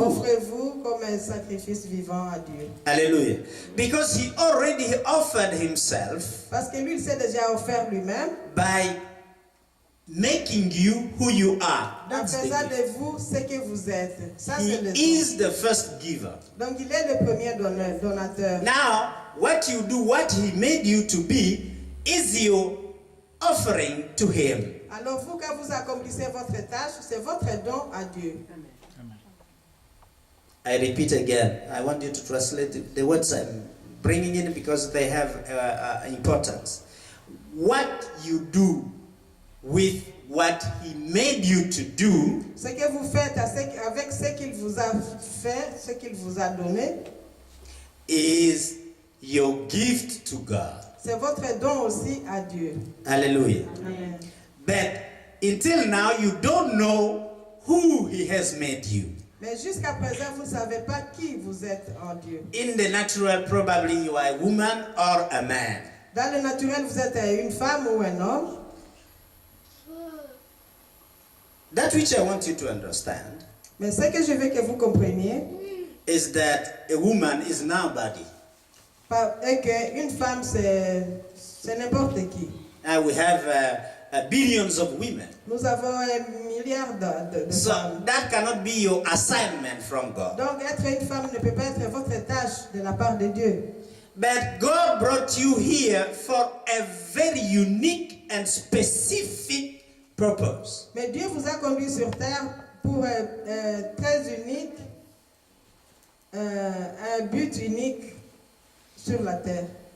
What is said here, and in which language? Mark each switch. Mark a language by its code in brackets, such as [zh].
[fr] offrez-vous comme un sacrifice vivant à Dieu. [en] Hallelujah. Because he already offered himself [fr] Parce que lui, il s'est déjà offert lui-même, [en] by making you who you are. [fr] en [en] That's the [fr] faisant [en] gift. [fr] de vous ce que vous êtes. Ça, c'est le [en] He [fr] don. [en] is the first giver. [fr] Donc il est le premier donateur. [en] Now, what you do, what he made you to be, is your offering to him. [fr] Alors vous, quand vous accomplissez votre tâche, c'est votre don à Dieu. [en] I repeat again. I want you to translate the words I'm bringing in because they have importance. What you do with what he made you to do [fr] Ce que vous faites avec ce qu'il vous a fait, ce qu'il vous a donné, [en] is your gift to God. [fr] c'est votre don aussi à Dieu. [en] Hallelujah. Amen. But until now, you don't know who he has made you. [fr] Mais jusqu'à présent, vous ne savez pas qui vous êtes en Dieu. [en] In the natural, probably you are a woman or a man. [fr] Dans le naturel, vous êtes une femme ou un homme. [en] That which I want you to understand [fr] Mais ce que je veux que vous compreniez, [en] is that a woman is nobody. [fr] est qu'une femme, c'est n'importe qui. [en] Now we have billions of women. [fr] Nous avons un milliard de [en] So [fr] femmes. [en] that cannot be your assignment from God. [fr] Donc, être une femme ne peut pas être votre tâche de la part de Dieu. [en] But God brought you here for a very unique and specific purpose. [fr] Mais Dieu vous a conduit sur terre pour très unique, un but unique sur la terre.